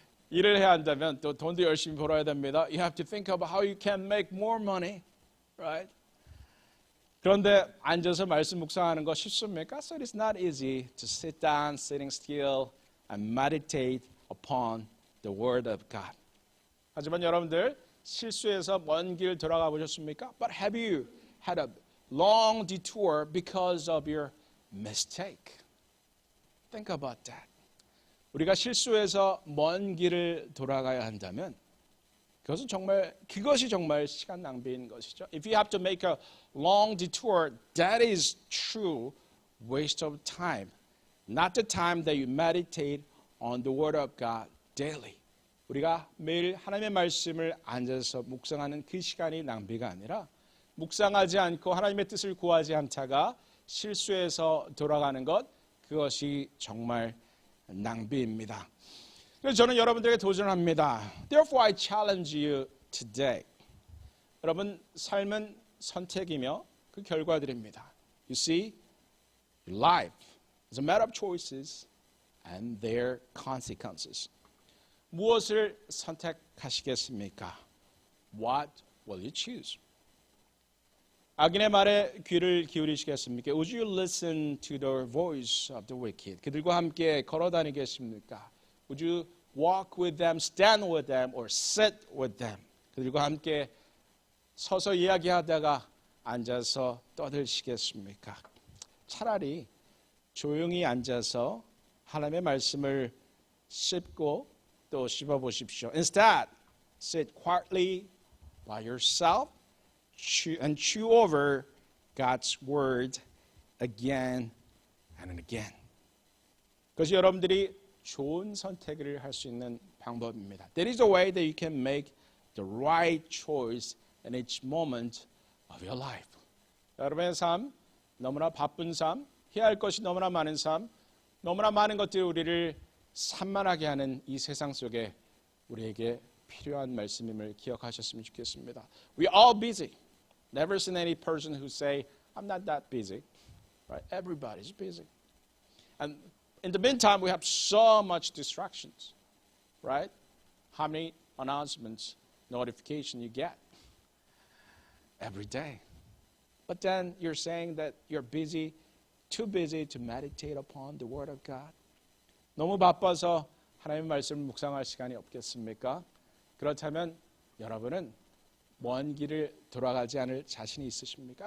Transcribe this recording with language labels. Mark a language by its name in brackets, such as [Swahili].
[Korean] 일을 해야 한다면 또 돈도 열심히 벌어야 됩니다. [English] You have to think about how you can make more money, right? [Korean] 그런데 앉아서 말씀 묵상하는 거 쉽습니까? [English] So it's not easy to sit down, sitting still, and meditate upon the Word of God. [Korean] 하지만 여러분들 실수해서 먼 길 돌아가 보셨습니까? [English] But have you had a long detour because of your mistake? Think about that. [Korean] 우리가 실수해서 먼 길을 돌아가야 한다면 그것이 정말 시간 낭비인 것이죠. [English] If you have to make a long detour, that is true waste of time. Not the time that you meditate on the Word of God daily. [Korean] 우리가 매일 하나님의 말씀을 앉아서 묵상하는 그 시간이 낭비가 아니라 묵상하지 않고 하나님의 뜻을 구하지 않다가 실수해서 돌아가는 것, 그것이 정말 낭비입니다. 그래서 저는 여러분들에게 도전합니다. [English] Therefore I challenge you today. [Korean] 여러분, 삶은 선택이며 그 결과들입니다. [English] You see, your life is a matter of choices and their consequences. [Korean] 무엇을 선택하시겠습니까? [English] What will you choose? [Korean] 악인의 말에 귀를 기울이시겠습니까? [English] Would you listen to the voice of the wicked? [Korean] 그들과 함께 걸어다니겠습니까? [English] Would you walk with them, stand with them, or sit with them? [Korean] 그들과 함께 서서 이야기하다가 앉아서 떠들시겠습니까? 차라리 조용히 앉아서 하나님의 말씀을 씹고 또 씹어보십시오. [English] Instead, sit quietly by yourself and chew over God's word again and again. [Korean] 그것이 여러분들이 좋은 선택을 할 수 있는 방법입니다. [English] There is a way that you can make the right choice in each moment of your life. [Korean] 여러분의 삶, 너무나 바쁜 삶, 해야 할 것이 너무나 많은 삶, 너무나 많은 것들이 우리를 산만하게 하는 이 세상 속에 우리에게 필요한 말씀임을 기억하셨으면 좋겠습니다. [English] We're all busy. Never seen any person who say, I'm not that busy. Right? Everybody's busy. And in the meantime, we have so much distractions. Right? How many announcements, notification you get every day. But then you're saying that you're busy, too busy to meditate upon the Word of God. [Korean] 너무 바빠서 하나님의 말씀을 묵상할 시간이 없겠습니까? 그렇다면 여러분은 먼 길을 돌아가지 않을 자신이 있으십니까?